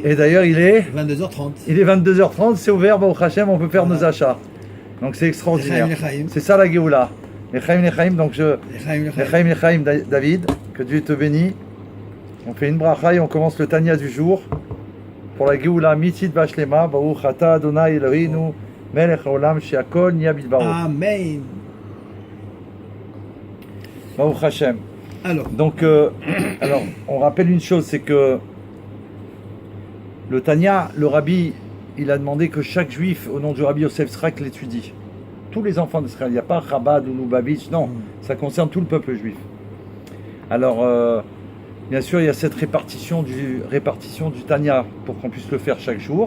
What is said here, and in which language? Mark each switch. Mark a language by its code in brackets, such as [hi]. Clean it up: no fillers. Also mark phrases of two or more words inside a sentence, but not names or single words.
[fr] Et d'ailleurs il est 22h30. Il est 22h30, c'est ouvert, [he] ברוך השם, [fr] on peut faire nos achats. Donc c'est extraordinaire. C'est ça la Géoula. [he] לחיים, לחיים, [fr] donc [he] לחיים, לחיים, [fr] David, que Dieu te bénisse. On fait une bracha et on commence le Tanya du jour. Pour la Géoula, [he] Mitzit Bashlema, ברוך אתה ה' אלוקינו, מלך העולם, שהכל נהיה בדברו. Amen. ברוך השם. [fr] Donc, alors, on rappelle une chose, c'est que le Tanya, le Rabbi, il a demandé que chaque juif, au nom du Rabbi Yosef Srak, l'étudie. Tous les enfants d'Israël, il n'y a pas Chabad ou Lubavitch, non, ça concerne tout le peuple juif. Alors, bien sûr, il y a cette répartition du Tanya pour qu'on puisse le faire chaque jour.